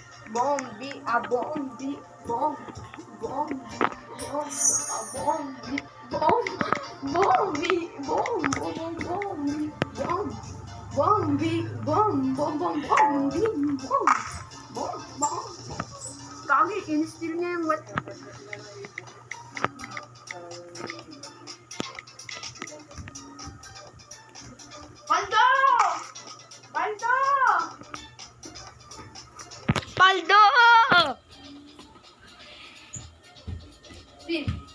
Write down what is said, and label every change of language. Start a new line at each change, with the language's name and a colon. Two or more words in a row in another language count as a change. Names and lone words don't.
Filipino: Bombi, a bombi, bom, bombi, bom, a bombi, bom, bombi, bom, bom, bombi, bom, bombi, bom, bom, bom, bombi, bom, bom, bom. Kagi, in-steal niya yung wet. Paldo! Paldo! Paldo! Steal.